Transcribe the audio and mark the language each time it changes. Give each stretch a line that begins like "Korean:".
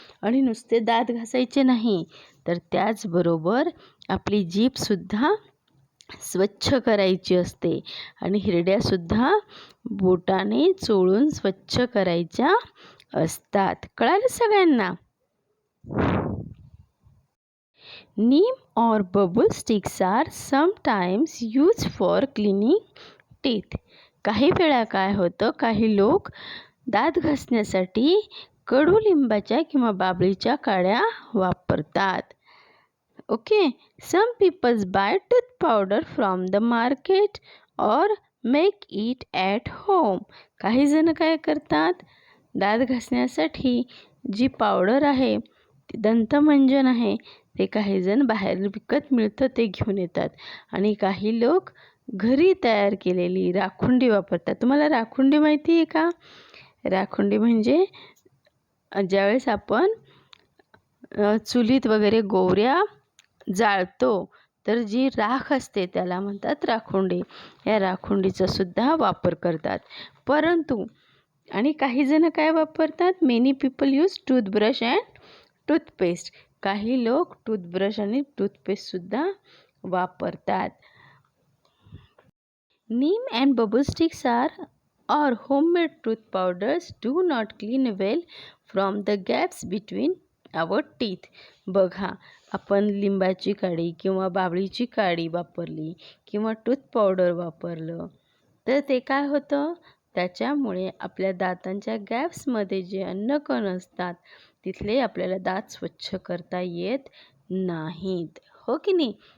Marathi: आणि नुसते दात घासायचे नाही, तर त्याचबरोबर आपली जीभसुद्धा स्वच्छ करायची असते आणि हिरड्यासुद्धा बोटाने चोळून स्वच्छ करायच्या असतात. कळालं सगळ्यांना?
English: Neem or bubble sticks are sometimes used for cleaning teeth.
Marathi: काही वेळा काय होतं, काही लोक दात घासण्यासाठी कडुलिंबाच्या किंवा बाभळीच्या काड्या वापरतात. Okay.
English: Some peoples buy tooth powder from the market or make it at home.
Marathi: काही जण काय करतात, दात घासण्यासाठी जी पावडर आहे, दंतमंजन आहे, ते काही जण बाहेर विकत मिळतं ते घेऊन येतात आणि काही लोक घरी तयार केलेली राखुंडी वापरतात. तुम्हाला राखुंडी माहिती आहे का? राखुंडी म्हणजे ज्यावेळेस आपण चुलीत वगैरे गोवऱ्या जाळतो, तर जी राख असते त्याला म्हणतात राखुंडी. या राखुंडीचा सुद्धा वापर करतात. परंतु आणि काही जण काय वापरतात,
English: Many people use toothbrush and toothpaste.
Marathi: काही लोक टूथब्रश आणि टूथपेस्टसुद्धा वापरतात.
English: Neem and babul sticks or homemade tooth powders do not clean well from the gaps between our teeth.
Marathi: बघा, आपण लिंबाची काडी किंवा बाभळीची काडी वापरली किंवा टूथ पावडर वापरलं, तर ते काय होतं, त्याच्यामुळे आपल्या दातांच्या गॅप्समध्ये जे अन्नकण असतात तिथले आपल्याला दात स्वच्छ करता येत नाहीत. हो की नाही?